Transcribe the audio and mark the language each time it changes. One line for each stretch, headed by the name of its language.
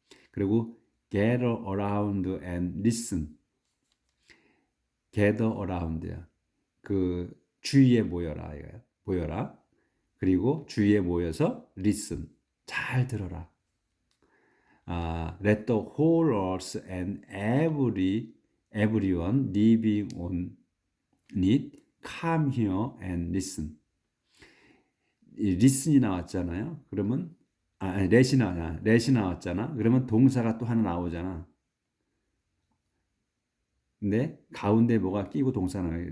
Korean: 그리고
English: gather around and listen. gather around야.
Korean: 그 주위에 모여라 이거야. 모여라. 그리고 주위에 모여서 listen. 잘 들어라.
English: Let the whole earth and everyone living on it come here and listen.
Korean: listen이 나왔잖아요. 그러면 let이 나왔잖아. 그러면 동사가 또 하나 나오잖아. 근데 가운데 뭐가 끼고 동사가 나와요.